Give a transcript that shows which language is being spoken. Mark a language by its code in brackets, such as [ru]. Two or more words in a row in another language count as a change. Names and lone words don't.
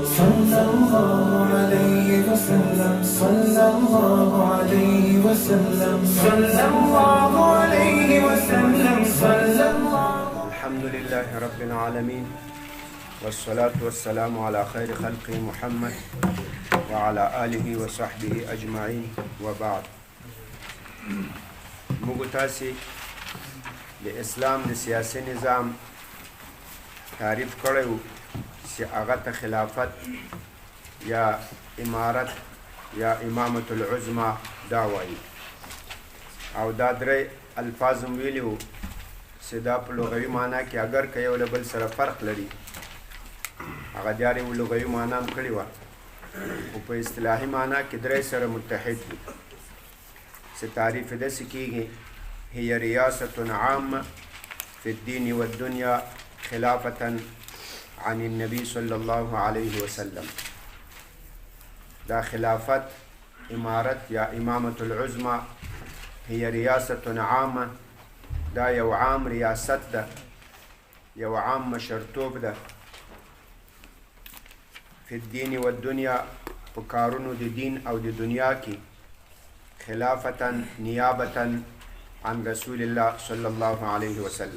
[ar] صلى الله عليه وسلم صلى الله عليه وسلم صلى الله عليه وسلم صلى الله. الحمد لله رب العالمين والصلاة والسلام على خير خلق محمد وعلى آله وصحبه أجمعين وبعد. [ps] موږ تاسې د اسلام د سیاسي نظام تعریف کړی و چې هغه ته خلافت یا امارت یا [ar] امامة العظمى [ps] دا وایي، او دا درې الفاظ هم ویلي وو چې دا په لغوي معنا کې اگر که یو له بل سره فرق لري هغه د یارې لغوي معنا هم کړې وه، خو په اصطلاحي معنا کې درې سره متحد دي چې تعریف یې داسې کېږي: [ar] هي ریاست عامه في الدين والدنيا خلافة عن النبي صلى الله عليه وسلم. [ps] دا خلافت امارت یا [ar] امامة العظمى هي ریاست عامه، [ps] دا یو عام ریاست ده، یو عام مشرتوب ده، [ar] فی الدین والدنیا [ps] په کارونو د دین او د دنیا کې، [ar] خلافتا نیابتا عن رسول الله صلی الله علیه وسلم.